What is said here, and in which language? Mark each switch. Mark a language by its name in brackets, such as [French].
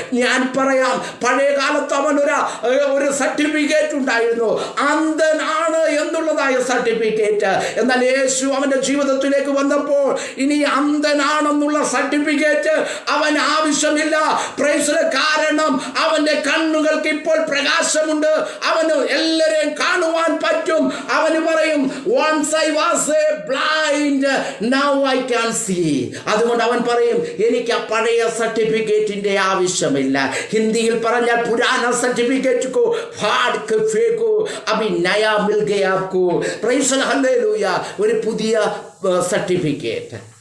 [Malayalam] ഞാൻ പറയാം, പഴയ കാലത്ത് അവൻ ഒരു സർട്ടിഫിക്കറ്റ് ഉണ്ടായിരുന്നു, അന്ധനാണ് എന്നുള്ളതായ സർട്ടിഫിക്കറ്റ്. എന്നാൽ യേശു അവന്റെ ജീവിതത്തിലേക്ക് വന്നപ്പോൾ ഇനി അന്ധനാണെന്നുള്ള സർട്ടിഫിക്കറ്റ് അവൻ ആവശ്യമില്ല. പ്രൈസ് കാരണം അവന്റെ കണ്ണുകൾക്ക് ഇപ്പോൾ പ്രകാശമുണ്ട്, അവന് എല്ലാരെയും കാണുവാൻ പറ്റും. അവന് പറയും, [English] once I was blind, now I can see. [Malayalam] അതുകൊണ്ട് അവൻ പറയും, എനിക്ക് ആ പഴയ സർട്ടിഫിക്കറ്റിന്റെ ആവശ്യമില്ല. ഹിന്ദിയിൽ പറഞ്ഞാൽ [Hindi] പുരാന സർട്ടിഫിക്കറ്റ് കോ ഫാട് കെ ഫേകോ അഭി നയാ mill Gaya Apco. [Malayalam] Price hallelujah. ഒരു പുതിയ സർട്ടിഫിക്കറ്റ്.